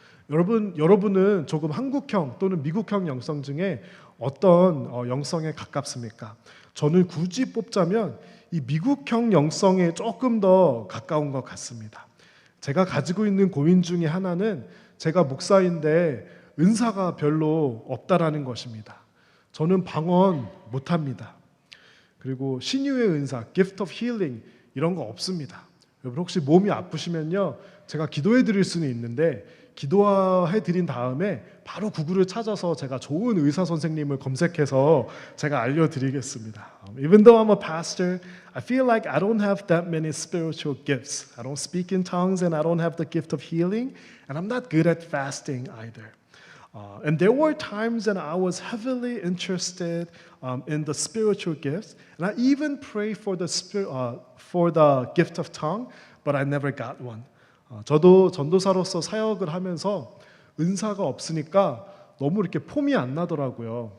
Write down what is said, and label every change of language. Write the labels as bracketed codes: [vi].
[ko] 여러분은 조금 한국형 또는 미국형 영성 중에 어떤 영성에 가깝습니까? 저는 굳이 뽑자면 이 미국형 영성에 조금 더 가까운 것 같습니다. 제가 가지고 있는 고민 중에 하나는 제가 목사인데 은사가 별로 없다라는 것입니다. 저는 방언 못합니다. 그리고 신유의 은사, gift of healing 이런 거 없습니다. 여러분 혹시 몸이 아프시면요, 제가 기도해 드릴 수는 있는데 기도해 드린 다음에 바로 구글을 찾아서 제가 좋은 의사 선생님을 검색해서 제가 알려드리겠습니다. [en] Even though I'm a pastor, I feel like I don't have that many spiritual gifts. I don't speak in tongues and I don't have the gift of healing, and I'm not good at fasting either. And there were times that I was heavily interested in the spiritual gifts, and I even prayed for the gift of tongue, but I never got one. [ko] 저도 전도사로서 사역을 하면서 은사가 없으니까 너무 이렇게 폼이 안 나더라고요.